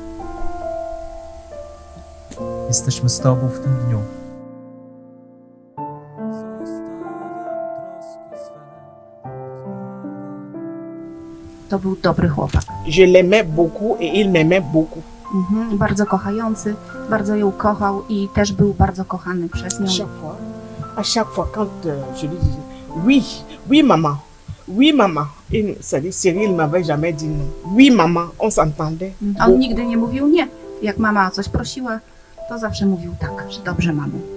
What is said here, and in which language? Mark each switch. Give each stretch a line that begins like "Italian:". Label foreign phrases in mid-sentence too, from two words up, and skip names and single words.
Polish: Jesteśmy z Tobą w tym dniu. To był dobry chłopak.
French: Je l'aimais beaucoup et il m'aimait beaucoup.
Polish: Bardzo kochający, bardzo ją kochał i też był bardzo kochany przez nią.
French: À chaque fois quand je lui disais oui, oui maman, oui maman, c'est-à-dire Cyril m'avait jamais dit non. Oui maman, on s'entendait.
Polish: On nigdy nie mówił nie. Jak mama o coś prosiła, to zawsze mówił tak, że dobrze mamo.